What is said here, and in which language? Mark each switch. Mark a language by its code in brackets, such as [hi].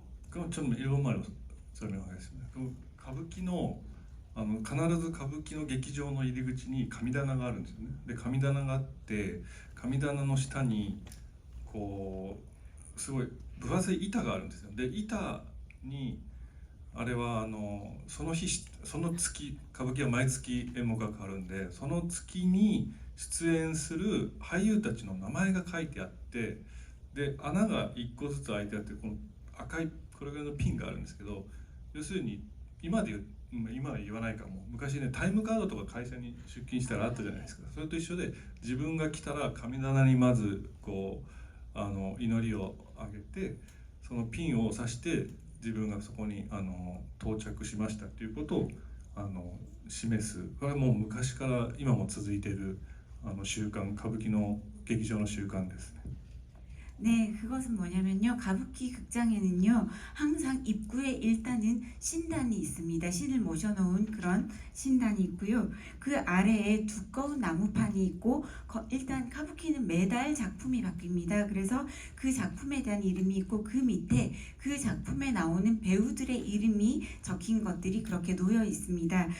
[ko] 그럼 좀 일본말로 설명하겠습니다. [ja] 그 가부키の必ず歌舞伎の劇場の入り口に神棚があるんですよね。で神棚があって神棚の下にこうすごい分厚い板があるんですよ。で板にあれはその日その月歌舞伎は毎月演目が変わるんでその月に出演する俳優たちの名前が書いてあってで穴が1個ずつ開いてあってこの赤いこれぐらいのピンがあるんですけど要するに今で言う今は言わないかも昔ねタイムカードとか会社に出勤したらあったじゃないですか。それと一緒で自分が来たら神棚にまずこう祈りをあげてそのピンを刺して自分がそこに到着しましたということを示すこれはもう昔から今も続いている習慣歌舞伎の劇場の習慣ですね。 [ko] 네, 그것은 뭐냐면요. 가부키 극장에는요. 항상 입구에 일단은 신단이 있습니다. 신을 모셔놓은 그런 신단이 있고요. 그 아래에 두꺼운 나무판이 있고 일단 가부키는 매달 작품이 바뀝니다. 그래서 그 작품에 대한 이름이 있고 그 밑에 그 작품에 나오는 배우들의 이름이 적힌 것들이 그렇게 놓여 있습니다.